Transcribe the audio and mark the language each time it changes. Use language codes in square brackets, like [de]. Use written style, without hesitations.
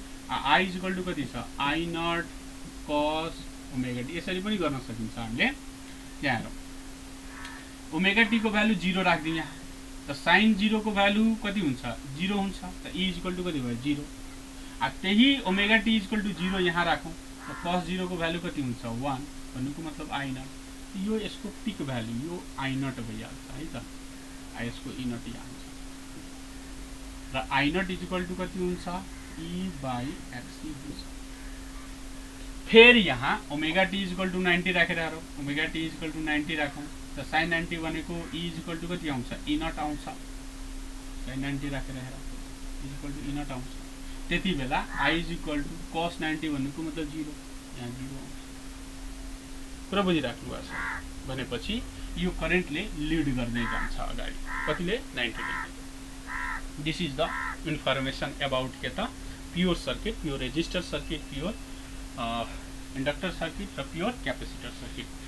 [ne] I is equal to कति छ, I not कस ओमेगा टी। यसरी पनि गर्न सकिन्छ हामीले। यहाँ हेरौँ, ओमेगा टी को भ्यालु 0 राख्दिउँ यहाँ, त साइन 0 को भ्यालु कति हुन्छ, 0 हुन्छ। त ई इज इक्वल टु कति भयो, 0। त्यही omega T is equal to 0 यहाँ राखौँ, त कस 0 को भ्यालु कति हुन्छ, 1। भन्नुको मतलब आई नट, यो यसको पिक भ्यालु यो आई नट भइहाल्छ है त। यसको ई नट यहाँ हुन्छ र I not is equal to कति हुन्छ, ई बाई एक्स हुन्छ। फेरि यहाँ omega T is equal to 90 राखेर हेरौँ, omega T is equal to 90 राखौँ, त साइन 90 भनेको ई इज इक्वल टु कति आउँछ, ई नट आउँछ। साइन 90 राखेर हेरौँ, is equal to E not आउँछ। त्यति बेला आई इज इक्वल टु कस 90 भन्नुको मतलब 0, यहाँ 0 आउँछ। कुरा बुझिराख्नु भएको छ भनेपछि यो करेन्टले लिड गर्दै जान्छ अगाडि, कतिले, 90 degree. [en] This is the information about के त pure circuit, pure resistor circuit, pure inductor circuit र pure capacitor circuit.